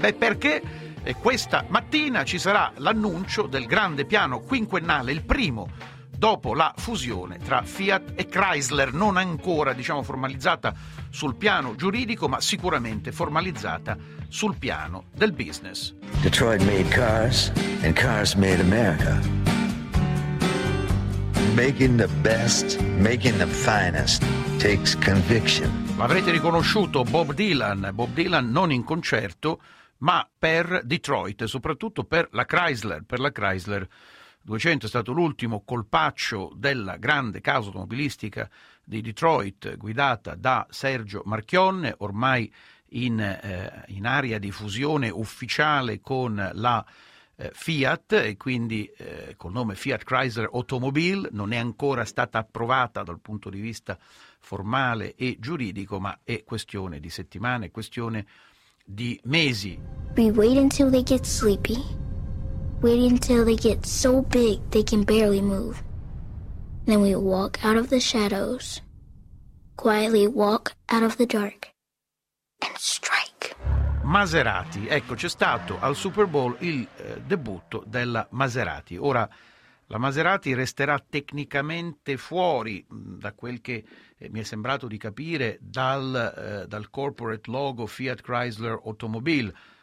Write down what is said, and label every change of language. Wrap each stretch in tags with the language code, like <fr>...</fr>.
<it>Beh, perché questa mattina ci sarà l'annuncio del grande piano quinquennale, il primo dopo la fusione tra Fiat e Chrysler, non ancora, diciamo, formalizzata sul piano giuridico, ma sicuramente formalizzata sul piano del business.</it> <en>Detroit made cars and cars made America. Making the best, making the finest takes conviction.</en> <it>L'avrete riconosciuto, Bob Dylan non in concerto, ma per Detroit, soprattutto per la Chrysler 200 è stato l'ultimo colpaccio della grande casa automobilistica di Detroit, guidata da Sergio Marchionne, ormai in area di fusione ufficiale con la Fiat, e quindi col nome Fiat Chrysler Automobile. Non è ancora stata approvata dal punto di vista formale e giuridico, ma è questione di settimane, è questione di mesi.</it> <en>We wait until they get sleepy. Wait until they get so big they can barely move. Then we walk out of the shadows. Quietly walk out of the dark. And strike.</en> <it>Maserati, ecco, c'è stato al Super Bowl il debutto della Maserati. Ora, la Maserati resterà tecnicamente fuori, da quel che mi è sembrato di capire, dal corporate logo Fiat Chrysler Automobile.</it>